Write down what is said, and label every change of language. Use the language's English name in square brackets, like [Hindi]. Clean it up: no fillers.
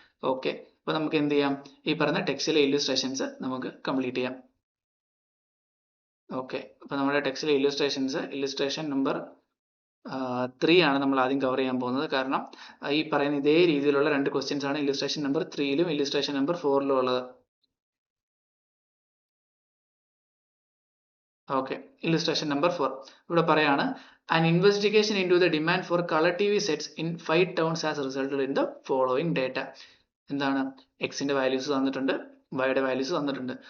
[Malayalam] Okay, അപ്പോൾ നമുക്ക് എന്ത് ചെയ്യാം, ഈ പറയുന്ന ടെക്സ്റ്റിലെ ഇല്ലുസ്ട്രേഷൻസ് നമുക്ക് കംപ്ലീറ്റ് ചെയ്യാം. ഓക്കെ, അപ്പോൾ നമ്മുടെ ടെക്സ്റ്റിലെ ഇല്ലുസ്ട്രേഷൻ നമ്പർ 3 ആണ് നമ്മൾ ആദ്യം കവർ ചെയ്യാൻ പോകുന്നത്. കാരണം ഈ പറയുന്ന ഇതേ രീതിയിലുള്ള രണ്ട് ക്വസ്റ്റ്യൻസ് ആണ് ഇല്ലുസ്ട്രേഷൻ നമ്പർ 3-ലും ഇല്ലുസ്ട്രേഷൻ നമ്പർ 4-ലും ഉള്ളത്. [English] okay, illustration number 4 [Malayalam] ഇവിടെ പറയാണ്, [English] an investigation into the demand for color TV sets in 5 towns has resulted in the following data. [Malayalam] എന്താണ്, എക്സിന്റെ വാല്യൂസ് തന്നിട്ടുണ്ട്, വൈയുടെ വാല്യൂസ് തന്നിട്ടുണ്ട്.